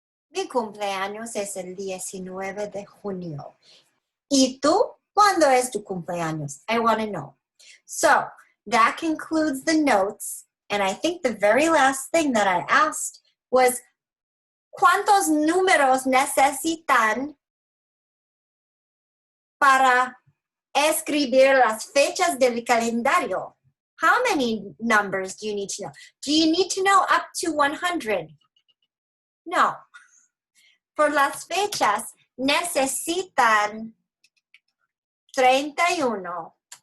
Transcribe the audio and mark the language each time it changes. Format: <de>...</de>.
<es>Mi cumpleaños es el 19 de junio. ¿Y tú? ¿Cuándo es tu cumpleaños?</es> <en>I want to know. So that concludes the notes. And I think the very last thing that I asked was,</en> <es>¿cuántos números necesitan para escribir las fechas del calendario?</es> <en>How many numbers do you need to know? Do you need to know up to 100? No.</en> <es>For las fechas, necesitan 31.</es>